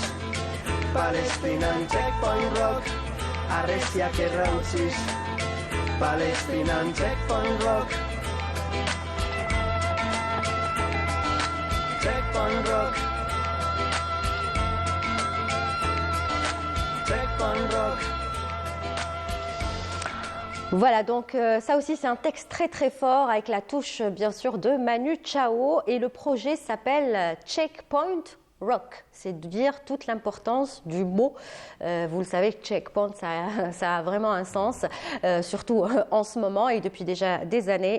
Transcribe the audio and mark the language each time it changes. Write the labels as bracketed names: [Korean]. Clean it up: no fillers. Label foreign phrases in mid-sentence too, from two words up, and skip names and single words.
[Basque] Palestinan checkpoint rock arreziak errautziz. Palestinan checkpoint rock. Checkpoint rock. Checkpoint rock. [French] Voilà, donc ça aussi c'est un texte très très fort avec la touche bien sûr de Manu Chao et le projet s'appelle Checkpoint Rock, c'est de dire toute l'importance du mot. Vous le savez, checkpoint, ça a vraiment un sens, surtout en ce moment et depuis déjà des années.